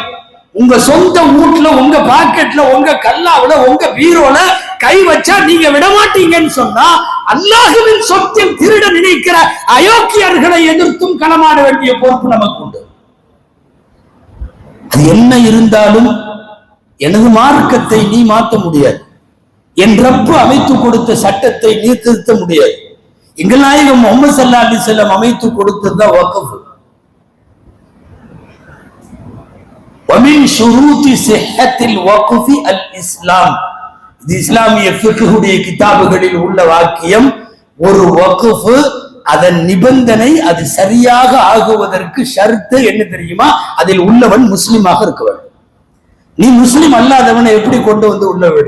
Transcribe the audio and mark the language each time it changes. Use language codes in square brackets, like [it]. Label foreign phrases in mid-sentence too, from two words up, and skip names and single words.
[ta] உங்க சொந்த வீட்டுல, உங்க பாக்கெட்ல, உங்க கல்லாவுல, உங்க பீரோல கை வச்சா நீங்க விடமாட்டீங்கன்னு சொன்னா, அல்லாஹ்வின் சொத்தில் திருட நினைக்கிற அயோக்கியர்களை எதிர்த்தும் களமாட வேண்டிய பொறுப்பு நமக்கு உண்டு. அது என்ன இருந்தாலும் எனது மார்க்கத்தை நீ மாற்ற முடியாது. என் ரப்பு அமைத்து கொடுத்த சட்டத்தை நீ திருத்த முடியாது. எங்கள் நாயகம் முஹம்மது [ar] صلى الله عليه وسلم [ta] அமைத்து கொடுத்ததுதான் வக்ஃப். [ar] ومن شروط صحة الوقف الإسلام. [ta] இது இஸ்லாமிய ஃபிக்ஹுடைய கிதாபுகளில் உள்ள வாக்கியம். ஒரு வக்ஃப், அதன் நிபந்தனை, அது சரியாக ஆகுவதற்கு ஷர்த்து என்ன தெரியுமா? அதில் உள்ளவன் முஸ்லிமாக இருக்க வேண்டும். நீ முஸ்லிம் அல்லாதவனை எப்படி கொண்டு வந்து உள்ள விடுற?